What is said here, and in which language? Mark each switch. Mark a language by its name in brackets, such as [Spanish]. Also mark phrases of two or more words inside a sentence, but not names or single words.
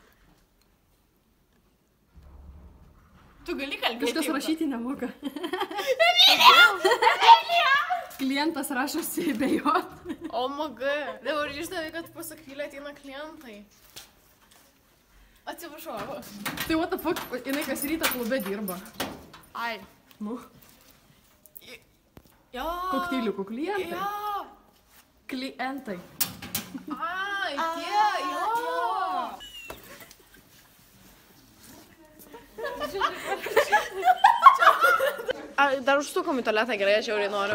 [Lithuanian] Tu gali kalbėti. Kažkas rašyti nemoka. Klientas rašosi bejot. O maga. Dabar išdavė, kad pas Akvilę ateina klientai. Atsiprašau. Tai [English] what the fuck, [Lithuanian] jinai kas rytą klube dirba. Ai. Nu, Jo. kokteiliukų klientai. Jo. Klientai. Ai, tie, jo. Dar užsukom į tualetą, gerai, aš žiauriai noriu.